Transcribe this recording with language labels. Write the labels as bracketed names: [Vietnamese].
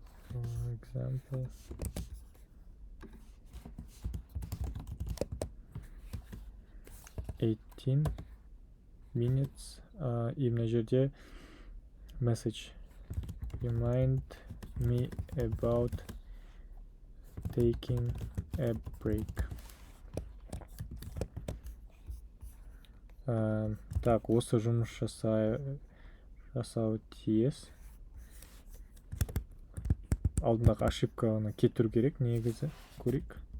[English] For example. $18 minutes. [Kazakh] И мына жерде message. [English] Remind me about taking a break. [Kazakh] Так, осы жұмыс жасау тиіс. Алдындағы ошибканы кетіру керек, негізі. Көрейік.